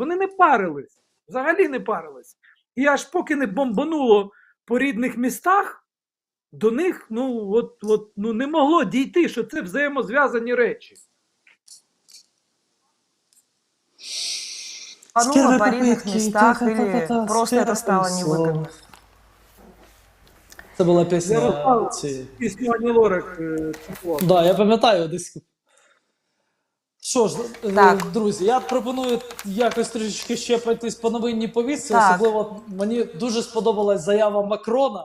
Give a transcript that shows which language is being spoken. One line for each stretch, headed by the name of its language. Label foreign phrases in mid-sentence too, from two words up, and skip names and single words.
Ukrainian: Вони не парились. Взагалі не парились. І аж поки не бомбануло по рідних містах, до них не могло дійти, що це взаємозв'язані речі. Пануло по рідних містах,
Russian: или просто это стало невыгодно?
Ukrainian: Це була пісня. Ярослав, цієї. пісню Ані Лорак число. Да, я пам'ятаю десь. Що ж, Так. друзі, я пропоную якось трішечки ще пройтись по новинній повістці. Так. Особливо мені дуже сподобалась заява Макрона.